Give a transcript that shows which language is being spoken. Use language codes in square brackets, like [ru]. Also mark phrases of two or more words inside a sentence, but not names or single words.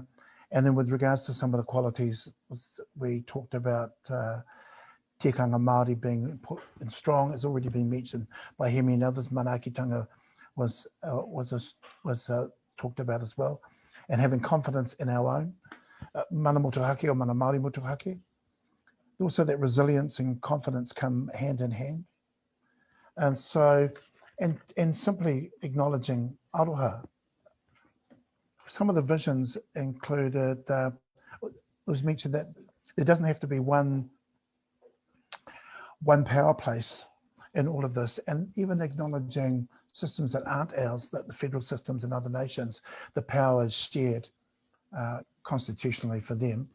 [en] And then with regards to some of the qualities, we talked about [mi] tikanga Māori [en] being important and strong, has already been mentioned by Hemi and others. Manaakitanga was talked about as well, and having confidence in our own. [mi] Mana motuhake or mana Māori motuhake. [en] Also that resilience and confidence come hand in hand. And so, and simply acknowledging aroha. Some of the visions included, it was mentioned that there doesn't have to be one power place in all of this, and even acknowledging systems that aren't ours, that the federal systems in other nations, the power is shared constitutionally for them.